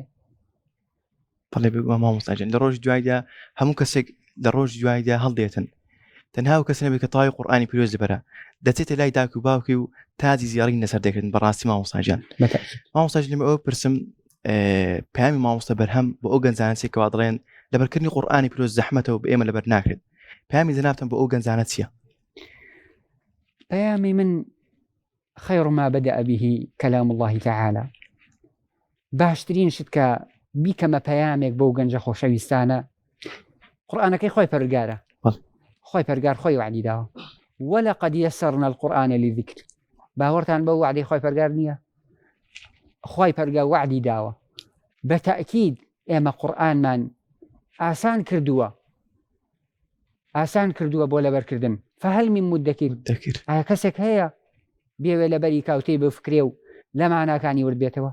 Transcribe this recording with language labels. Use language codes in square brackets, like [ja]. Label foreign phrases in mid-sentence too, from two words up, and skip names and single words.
[ckb] بەڵێ بێگومان مامۆستا جان لە ڕۆژ دوایدا هەموو کەسێک لە ڕۆژ دوایدا هەڵدێتن تەنها و کەس نەبێت کە تاوی قورئانی پیرۆز بەرە دەچێتە لای دایک و باوکی و تاجی زیارەی لەسەر دەکردن بەڕاستی مامۆستا جان. مامۆستا جان ئەوە پرسم پەیامی مامۆستا بەرهەم بۆ ئەو گەنجانەی کەوا دەڵێن لەبەرکردنی قورئانی پیرۆز زەحمەتەوە بە ئێمە لەبەر ناکرێت پەیامی جەنابتان بۆ ئەو گەنجانە چییە؟ پەیامی من [ar] خير ما بدأ به كلام الله تعالى [ckb] باشترين شت کە بیکەمە پەیامێک بۆ گەنجە خۆشەویستانە قورئانەکەی خۆی پەروەردگارە. خۆی پەروەردگار خۆی وعدی داوە [ar] ولقد يسرنا القرآن للذكر. [ckb] باوەڕتان بەو وعدەی خۆی پەروەردگار نییە؟ خۆی پەروەردگار وعدی داوە بەتەئکید ئێمە قورئانمان ئاسان کردووە بۆ لەبەرکردن. [ar] فهل من مدەکر [ckb] ئایا کەسێک هەیە بێوێ لەبەری کاوتەی بفکرێ و لە معناکانی ورد بێتەوە؟